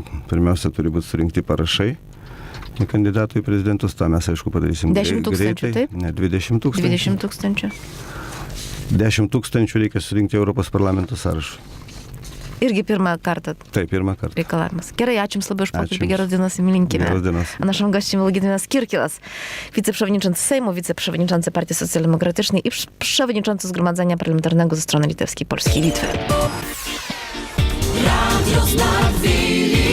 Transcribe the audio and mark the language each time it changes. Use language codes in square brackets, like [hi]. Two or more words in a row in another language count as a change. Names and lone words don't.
[lt] Pirmiausia, turi būti surinkti parašai kandidatų į prezidentus. Ta mes, aišku, padarysim 10 tūkstančių, greitai. taip? Ne, 20 tūkstančių. 20 tūkstančių. 10 tūkstančių reikia surinkti Europos parlamento sąrašą. Irgi pirmą kartą Taip, pirmą kartą. reikalavimas. Gerai, ačiū Jums labai už Ačiū pokalbį. Jums. Geros dienos i linkime. Geros dienos. [pl] A naszym gościem był Gediminas Kirkilas, wiceprzewodniczący Sejmu, wiceprzewodniczący Partii Socjaldemokratycznej i przewodniczący Zgromadzenia Parlamentarnego ze strony litewskiej, Polski i Litwy. Radio Znak Wilna.